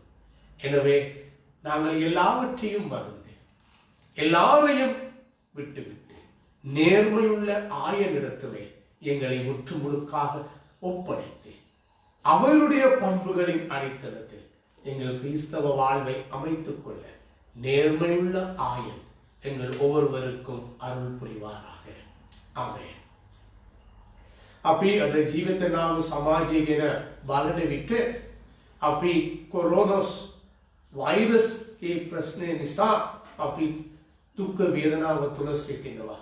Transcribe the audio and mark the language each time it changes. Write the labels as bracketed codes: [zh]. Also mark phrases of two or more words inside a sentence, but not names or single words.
[ta] எனவே நாங்கள் எல்லாவற்றையும் மறந்து, எல்லாரையும் விட்டுவிட்டு நேர்மையுள்ள ஆயனிடத்திலே எங்களை முற்று முழுக்காக ஒப்படைத்து அவருடைய பண்புகளின் அடித்தளத்தில் எங்கள் கிறிஸ்தவ வாழ்வை அமைத்துக் கொள்ள நேர்மையுள்ள ஆயன் எங்கள் ஒவ்வொருவருக்கும் அருள் புரிவாராக. [si] ආමේන්. අපි අද ජීවිතනාම සමාජය ගැන බලන විට අපි කොරෝනස් වෛරස් ඒ ප්‍රශ්නය නිසා අපි දුක් වේදනාව තුළ සිටිනවා.